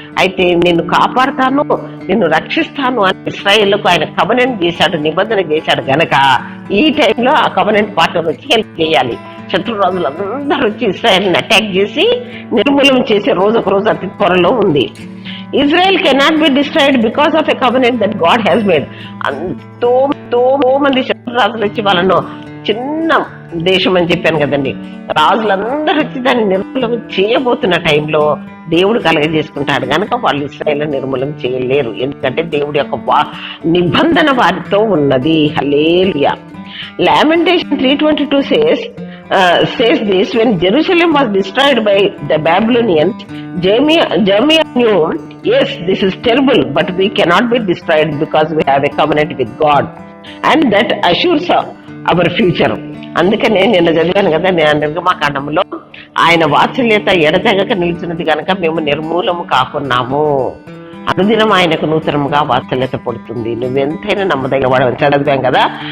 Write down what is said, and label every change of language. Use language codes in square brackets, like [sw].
[te] అయితే నిన్ను కాపాడుతాను, నిన్ను రక్షిస్తాను అని ఇశ్రాయేలుకు ఆయన కవెనెంట్ చేశాడు, నిబంధన చేశాడు గనక ఈ టైంలో ఆ కవెనెంట్ పార్ట్నర్ వచ్చి హెల్ప్ చేయాలి. శత్రు రాజులందరూ వచ్చి ఇశ్రాయేల్ని అటాక్ చేసి నిర్మూలన చేసే రోజు ఒక రోజు అతి త్వరలో ఉంది. [en] Israel cannot be destroyed because of a covenant that God has made. [te] ఎంతో మంది శత్రు రాజులు వచ్చి వాళ్ళను, చిన్న దేశం అని చెప్పాను కదండి, రాజులందరూ వచ్చి దాన్ని నిర్మూలన చేయబోతున్న టైంలో దేవుడు కలగజేసుకుంటాడు కనుక వాళ్ళు ఇశ్రాయేలు నిర్మూలన చేయలేరు. ఎందుకంటే దేవుడి యొక్క నిబంధన వారితో ఉన్నది. హల్లెలూయా. [en] Lamentation 3:22 says this: when Jerusalem was destroyed by the Babylonians, Jeremiah knew, yes, this is terrible, but we cannot be destroyed because we have a covenant with God, and that assures our future. [te] అందుకనే నిన్న చదివాను కదా, నేను నిర్గమాకాండంలో ఆయన వాత్సల్యత ఎడతెగక నిలిచినది కనుక మేము నిర్మూలము కాకున్నాము. అనుదినం ఆయనకు నూతనముగా వాత్సల్యత పడుతుంది, నువ్వెంతైనా నమ్మదగిన వాడని చదివాం కదా.